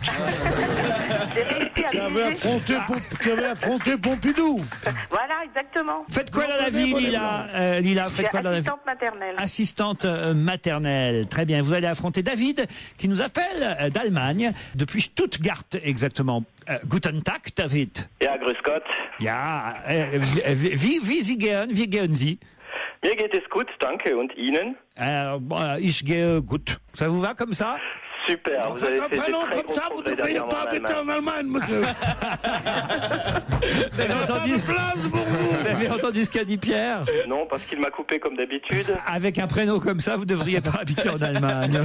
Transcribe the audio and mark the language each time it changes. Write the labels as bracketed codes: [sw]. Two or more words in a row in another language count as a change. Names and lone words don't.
[fr] Qui avait affronté Pompidou. Voilà, exactement. Faites quoi dans la vie, Lila? Lila, faites quoi dans la vie? Assistante maternelle. Assistante maternelle. Très bien. Vous allez affronter David, qui nous appelle d'Allemagne, depuis Stuttgart exactement. [de] Guten Tag, David. Ja, grüß Gott. Ja, wie gehen Sie? Mir geht es gut, danke. Und Ihnen? Ich gehe gut. [fr] Ça vous va comme ça? Super. Vous avez fait des très comme ça, vous ne devriez pas habiter en Allemagne, monsieur. Vous avez entendu ce qu'a dit Pierre? Non, parce qu'il m'a coupé comme d'habitude. Avec un prénom comme ça, vous ne devriez pas habiter en Allemagne.